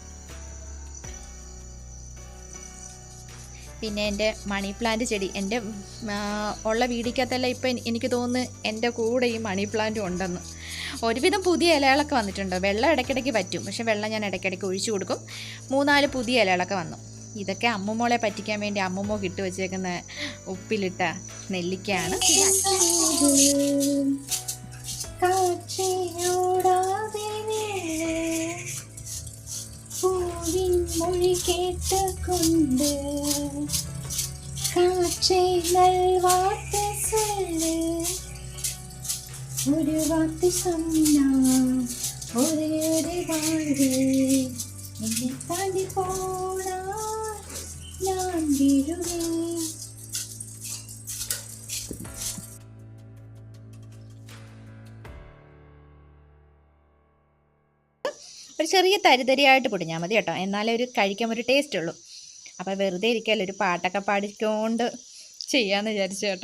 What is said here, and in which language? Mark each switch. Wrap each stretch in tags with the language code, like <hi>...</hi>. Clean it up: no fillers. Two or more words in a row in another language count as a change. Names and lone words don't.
<ml>പിന്നെ എൻ്റെ</ml> <en>money plant</en> <ml>ചെടി, എൻ്റെ ഉള്ള വീടിക്കകത്തല്ല ഇപ്പം എനിക്ക് തോന്നുന്നു എൻ്റെ കൂടെ ഈ മണി പ്ലാന്റും ഉണ്ടെന്ന്. ഒരുവിധം പുതിയ ഇലകളൊക്കെ വന്നിട്ടുണ്ട്. വെള്ളം ഇടയ്ക്കിടയ്ക്ക് പറ്റും. പക്ഷേ വെള്ളം ഞാൻ ഇടയ്ക്കിടയ്ക്ക് ഒഴിച്ചു കൊടുക്കും. 3-4 പുതിയ ഇലകളൊക്കെ വന്നു. ഇതൊക്കെ അമ്മമ്മോളെ പറ്റിക്കാൻ വേണ്ടി അമ്മമ്മോ ഇട്ട് വെച്ചേക്കുന്ന ഉപ്പിലിട്ട നെല്ലിക്കയാണ്.</ml> <ta>மொழி கேட்டுக்கொண்டு காற்றை நல்வார்த்தை சொல்லு. ஒரு வார்த்தை சொன்னா ஒரே ஒரு வாழ்வு என்னை தாண்டி போனா நான் விடுவேன்.</ta> <ml>ഒരു ചെറിയ തരിതരിയായിട്ട് പൊടിഞ്ഞാൽ മതി കേട്ടോ. എന്നാലേ ഒരു കഴിക്കാൻ ഒരു ടേസ്റ്റ് ഉള്ളൂ. അപ്പോൾ വെറുതെ ഇരിക്കാമല്ലോ, ഒരു പാട്ടൊക്കെ പാടിക്കൊണ്ട് ചെയ്യാമെന്ന് വിചാരിച്ചു കേട്ടോ.</ml>